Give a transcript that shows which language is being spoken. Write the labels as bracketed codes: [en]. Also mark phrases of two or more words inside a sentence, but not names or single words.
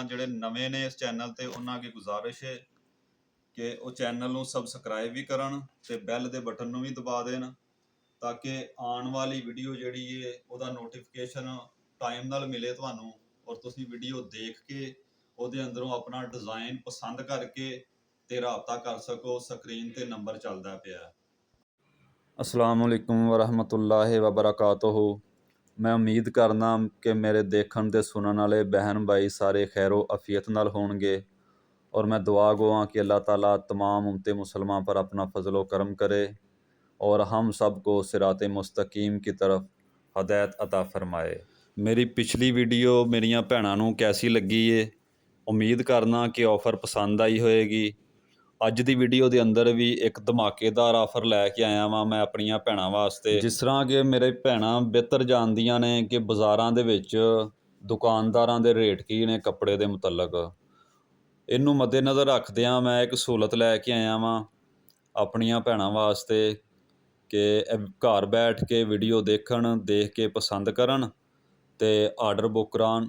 [pa] ਜਿਹੜੇ ਨਵੇਂ ਨੇ ਇਸ ਚੈਨਲ ਤੇ ਉਹਨਾਂ ਅੱਗੇ ਗੁਜ਼ਾਰਿਸ਼ ਹੈ ਕਿ ਉਹ ਚੈਨਲ ਨੂੰ ਸਬਸਕ੍ਰਾਈਬ ਵੀ ਕਰਨ ਤੇ ਬੈਲ ਦੇ ਬਟਨ ਨੂੰ ਵੀ ਦਬਾ ਦੇਣ, ਤਾਂ ਕਿ ਆਉਣ ਵਾਲੀ ਵੀਡੀਓ ਜਿਹੜੀ ਹੈ ਉਹਦਾ ਨੋਟੀਫਿਕੇਸ਼ਨ ਟਾਈਮ ਨਾਲ ਮਿਲੇ ਤੁਹਾਨੂੰ, ਔਰ ਤੁਸੀਂ ਵੀਡੀਓ ਦੇਖ ਕੇ ਉਹਦੇ ਅੰਦਰੋਂ ਆਪਣਾ ਡਿਜ਼ਾਈਨ ਪਸੰਦ ਕਰਕੇ ਤੇ ਰਾਬਤਾ ਕਰ ਸਕੋ। ਸਕਰੀਨ ਤੇ ਨੰਬਰ ਚੱਲਦਾ ਪਿਆ। [ar] السلام عليكم ورحمة الله وبركاته. [pa] ਮੈਂ ਉਮੀਦ ਕਰਨਾ ਕਿ ਮੇਰੇ ਦੇਖਣ ਤੇ ਸੁਣਨ ਵਾਲੇ ਬਹਿਣ ਭਾਈ ਸਾਰੇ ਖ਼ੈਰੋ ਆਫ਼ੀਅਤ ਨਾਲ ਹੋਣਗੇ, ਔਰ ਮੈਂ ਦੁਆ ਗੋਆਂ ਕਿ [ur] اللہ تعالیٰ تمام امتِ مسلمان پر اپنا فضل و کرم کرے اور ہم سب کو صراطِ مستقیم کی طرف ہدایت عطا فرمائے. [pa] ਮੇਰੀ ਪਿਛਲੀ ਵੀਡੀਓ ਮੇਰੀਆਂ ਭੈਣਾਂ ਨੂੰ ਕੈਸੀ ਲੱਗੀ ਹੈ, ਉਮੀਦ ਕਰਨਾ ਕਿ ਆਫ਼ਰ ਪਸੰਦ ਆਈ ਹੋਏਗੀ। ਅੱਜ ਦੀ ਵੀਡੀਓ ਦੇ ਅੰਦਰ ਵੀ ਇੱਕ ਧਮਾਕੇਦਾਰ ਆਫਰ ਲੈ ਕੇ ਆਇਆ ਵਾਂ ਮੈਂ ਆਪਣੀਆਂ ਭੈਣਾਂ ਵਾਸਤੇ। ਜਿਸ ਤਰ੍ਹਾਂ ਕਿ ਮੇਰੇ ਭੈਣਾਂ ਬਿਹਤਰ ਜਾਣਦੀਆਂ ਨੇ ਕਿ ਬਾਜ਼ਾਰਾਂ ਦੇ ਵਿੱਚ ਦੁਕਾਨਦਾਰਾਂ ਦੇ ਰੇਟ ਕੀ ਨੇ ਕੱਪੜੇ ਦੇ ਮੁਤਲਕ। ਇਹਨੂੰ ਮੱਦੇਨਜ਼ਰ ਰੱਖਦਿਆਂ ਮੈਂ ਇੱਕ ਸਹੂਲਤ ਲੈ ਕੇ ਆਇਆ ਵਾਂ ਆਪਣੀਆਂ ਭੈਣਾਂ ਵਾਸਤੇ ਕਿ ਘਰ ਬੈਠ ਕੇ ਵੀਡੀਓ ਦੇਖਣ, ਦੇਖ ਕੇ ਪਸੰਦ ਕਰਨ ਤੇ ਆਰਡਰ ਬੁੱਕ ਕਰਾਉਣ।